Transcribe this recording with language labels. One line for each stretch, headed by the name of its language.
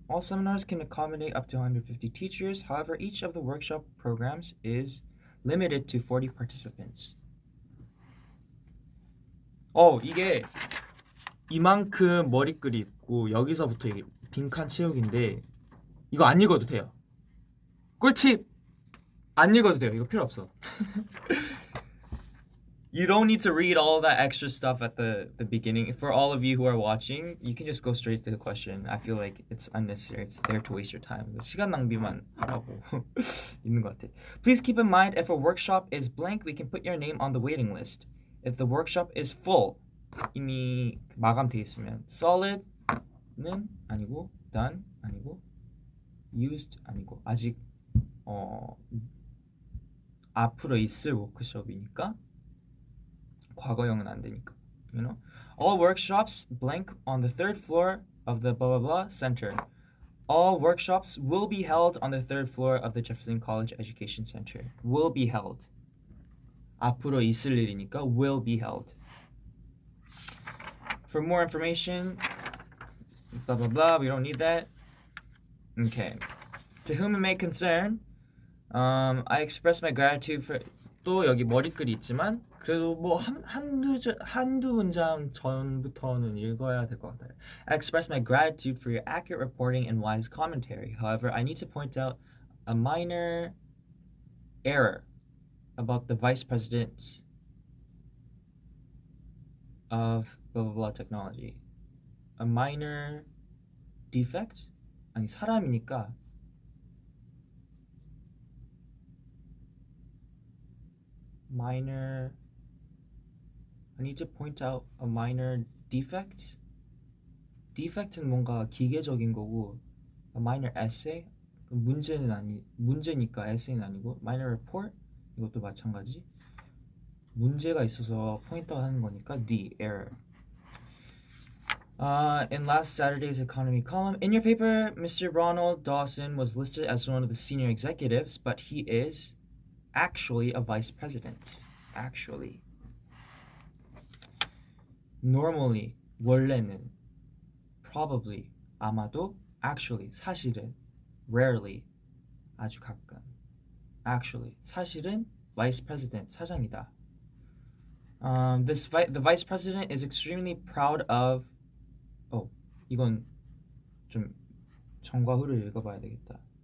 English: All seminars can accommodate up to 150 teachers. However, each of the workshop programs is limited to 40 participants.
Korean: 이게 이만큼 머리글이 있고 여기서부터 이게 빈칸 채우기인데 이거 안 읽어도 돼요. 꿀팁! 안 읽어도 돼요. 이거 필요 없어.
English: You don't need to read all that extra stuff at the beginning. For all of you who are watching, you can just go straight to the question. I feel like it's unnecessary. It's there to waste your time.
Korean: 시간 낭비만 하라고 있는 것 같아.
English: Please keep in mind, if a workshop is blank, we can put your name on the waiting list. If the workshop is full,
Korean: 이미 마감돼 있으면 solid는 아니고 done 아니고 used 아니고 아직 앞으로 있을 워크숍이니까 과거형은 안 되니까.
English: You know? All workshops blank on the third floor of the blah blah blah center. All workshops will be held on the third floor of the Jefferson College Education Center. Will be held.
Korean: 앞으로 있을 일이니까
English: will be held. For more information, blah blah blah. We don't need that. Okay. To whom it may concern, I express my gratitude for.
Korean: 또 여기 머리글이 있지만 그래도 뭐 한두 문장 전부터는 읽어야 될 것 같아요.
English: I express my gratitude for your accurate reporting and wise commentary. However, I need to point out a minor error about the vice president of blah blah blah technology. A minor defect?
Korean: 아니 사람이니까 minor.
English: I need to point out a minor defect.
Korean: defect는 뭔가 기계적인 거고
English: a minor essay
Korean: 문제니까 essay는 아니고
English: minor report
Korean: 이것도 마찬가지. 문제가 있어서 포인트 하는 거니까
English: the error. In last Saturday's economy column, in your paper, Mr. Ronald Dawson was listed as one of the senior executives, but he is actually a vice president. Actually.
Korean: Normally, 원래는, probably, 아마도, actually, 사실은, rarely, 아주 가끔.
English: Actually,
Korean: 사실은
English: vice president,
Korean: 사장이다.
English: The vice president is extremely proud of.
Korean: 이건 좀 정과후를 읽어봐야 되겠다.